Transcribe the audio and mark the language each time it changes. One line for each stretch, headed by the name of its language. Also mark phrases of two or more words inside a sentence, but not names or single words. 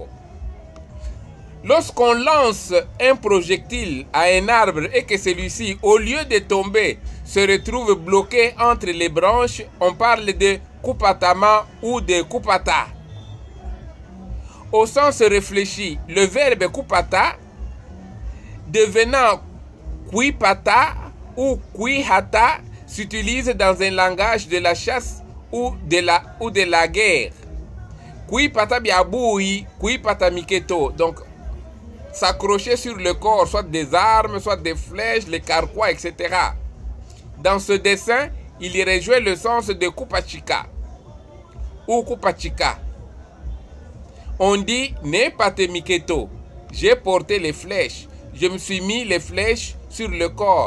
French: Lorsqu'on lance un projectile à un arbre et que celui-ci, au lieu de tomber, se retrouve bloqué entre les branches, on parle de Kupatama ou de Kupata. Au sens réfléchi, le verbe Kupata, devenant Kuipata ou Kuihata, s'utilise dans un langage de la chasse ou de la guerre.
Luba-Katanga: Kuipata biaboui, Kuipata miketo.
French: Donc, s'accrocher sur le corps, soit des armes, soit des flèches, les carquois, etc. Dans ce dessin, il y rejoint le sens de Kupachika ou Kupachika. On dit
Luba-Katanga: ne pate miketo,
French: j'ai porté les flèches, je me suis mis les flèches sur le corps.